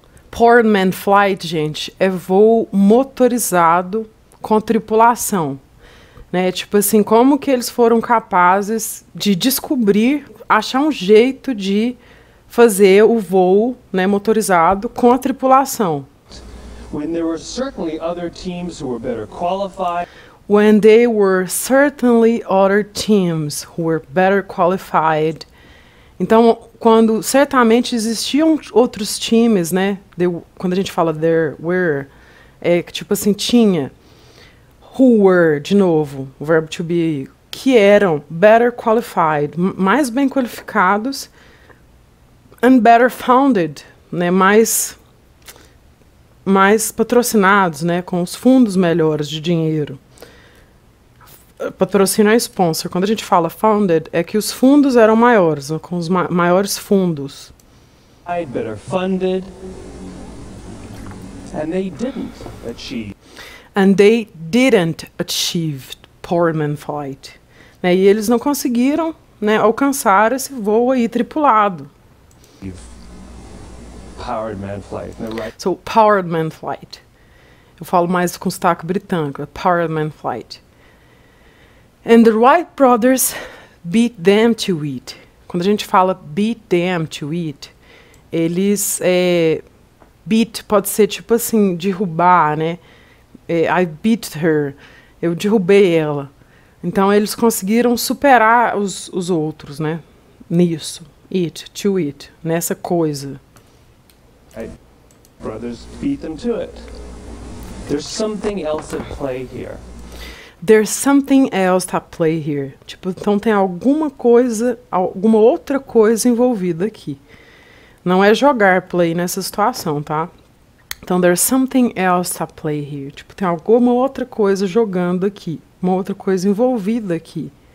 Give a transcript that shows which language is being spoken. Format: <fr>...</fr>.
<en>Powered man flight,</en> <pt>gente, é voo motorizado com tripulação. Né? Tipo assim, como que eles foram capazes de descobrir, achar um jeito de fazer o voo, né, motorizado com a tripulação.</pt> <en>When there were certainly other teams who were better qualified. When there were certainly other teams who were better qualified.</en> <pt>Então, quando certamente existiam outros times, né? Quando a gente fala</pt> <en>there were,</en> <pt>é que tipo assim, tinha.</pt> <en>Who were,</en> <pt>de novo, o verbo to be, que eram</pt> <en>better qualified,</en> <pt>mais bem qualificados,</pt> <en>and better founded,</en> <pt>né, mais patrocinados, né, com os fundos melhores de dinheiro. Patrocínio é sponsor. Quando a gente fala founded, é que os fundos eram maiores, né, com os maiores fundos.</pt> <en>Better funded, and they didn't achieve. And they didn't achieve powered man flight.</en> <pt>Né, e eles não conseguiram, né, alcançar esse voo aí tripulado.</pt> <en>powered man flight. And the right So, powered man flight.</en> <pt>Eu falo mais com sotaque britânico.</pt> <en>Powered man flight. And the Wright brothers beat them to it.</en> <pt>Quando a gente fala</pt> <en>beat them to it,</en> <pt>eles... beat pode ser tipo assim, derrubar, né?</pt> <en>I beat her.</en> <pt>Eu derrubei ela. Então, eles conseguiram superar os outros, né? Nisso.</pt> <en>To it.</en> <pt>Nessa coisa.</pt> <en>brothers beat them to it. There's something else at play here. There's something else at play here.</en> <pt>Tipo, então tem alguma coisa, alguma outra coisa envolvida aqui. Não é jogar play nessa situação, tá? Então,</pt> <en>there's something else at play here.</en> <pt>Tipo, tem alguma outra coisa jogando aqui. Uma outra coisa envolvida aqui.</pt>